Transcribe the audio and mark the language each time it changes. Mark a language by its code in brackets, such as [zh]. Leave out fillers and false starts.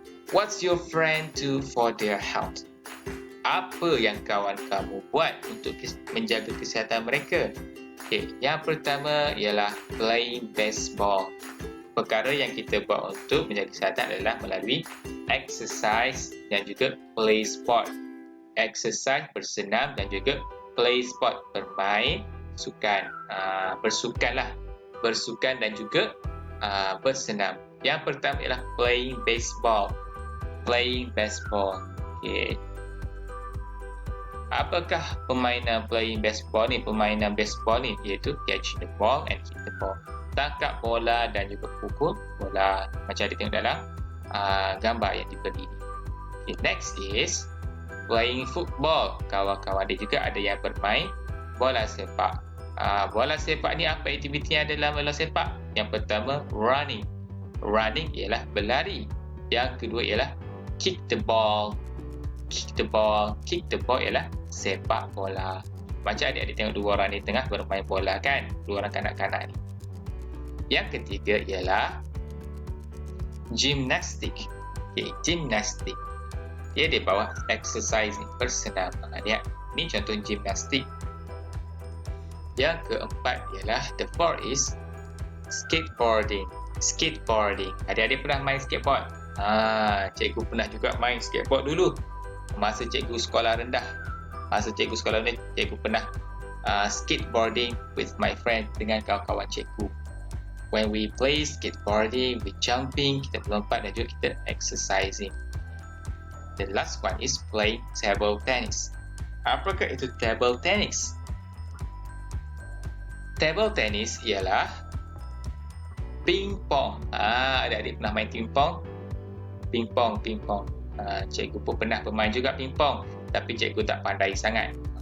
[en] What's your friend do for their health? [ms] Apa yang kawan kamu buat untuk menjaga kesihatan mereka? Okay, yang pertama ialah playing baseball. perkara yang kita buat untuk menjaga kesihatan adalah melalui exercise dan juga [en] play sport. [ms] Exercise, bersenam dan juga [en] play sport, [ms] bermain sukan. Bersukanlah. Bersukan dan juga bersenam. Yang pertama ialah playing baseball. Playing baseball. Okay. Apakah permainan playing baseball ni? Permainan baseball ni iaitu [en] catch the ball and hit the ball. [ms] Tangkap bola dan juga pukul bola, macam ada tengok dalam gambar yang diberi ni. [en] Okay, next is playing football. [ms] Kawan-kawan dia juga ada yang bermain bola sepak. Bola sepak ni apa aktiviti yang ada dalam bola sepak? Yang pertama, running. Running ialah berlari. Yang kedua ialah [en] kick the ball. Kick the ball. Kick the ball [ms] ialah sepak bola. Macam adik-adik tengok dua orang ni tengah bermain bola kan? Dua orang kanak-kanak ni. Yang ketiga ialah gymnastic. Okay, gymnastic. Dia di bawah exercise ni, bersenam. Lihat, ni contoh gymnastic. Yang keempat ialah, [en] the fourth is skateboarding. [ms] Skateboarding. Adik-adik pernah main skateboard? Cikgu pernah juga main skateboard dulu. Masa cikgu sekolah rendah. Masa cikgu sekolah rendah, cikgu pernah skateboarding [en] with my friend, [ms] dengan kawan-kawan cikgu. [en] When we play skateboarding, we jumping, [ms] kita melompat dan juga kita [en] exercising. The last one is playing table tennis. [ms] Apakah itu table tennis? Table tennis ialah ping-pong. Adik-adik pernah main ping-pong? Ping-pong. Cikgu pun pernah bermain juga ping-pong, tapi cikgu tak pandai sangat.